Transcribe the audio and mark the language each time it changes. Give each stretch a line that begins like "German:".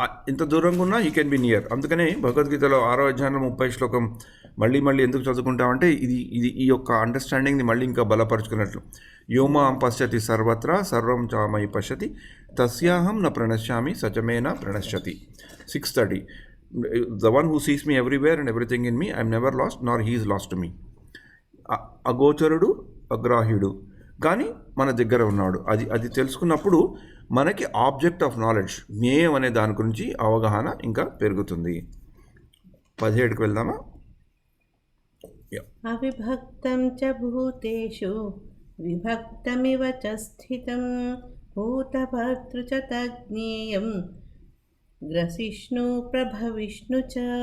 Telugu: ఇంత దూరంగా ఉన్నా
English: He can be near.
Telugu: అందుకనే భగవద్గీతలో 6వ అధ్యాయంలో 30వ శ్లోకం మళ్ళీ ఎందుకు చదువుకుంటామంటే ఇది ఈ యొక్క అండర్స్టాండింగ్ని మళ్ళీ ఇంకా బలపరుచుకున్నట్లు.
Sanskrit: యోమాం పశ్యతి సర్వత్రా సర్వం చామయి పశ్యతి తస్యాహం న ప్రణశ్యామి సచమేన ప్రణశ్యతి. 6:30.
English: The one who sees me everywhere and everything in me, I am never lost, nor he is lost to me.
Telugu: అగోచరుడు, అగ్రాహ్యుడు, కానీ మన దగ్గర ఉన్నాడు. అది తెలుసుకున్నప్పుడు మనకి ఆబ్జెక్ట్ ఆఫ్ నాలెడ్జ్, జ్ఞేయం అనే దాని గురించి అవగాహన ఇంకా పెరుగుతుంది. 17కి వెళ్దామా.
Sanskrit: అవిభక్తం చ భూతేషు విభక్తమివ చ స్థితం భూతభర్తృ చ తజ్ఞేయం గ్రసిష్ణు ప్రభవిష్ణు చ.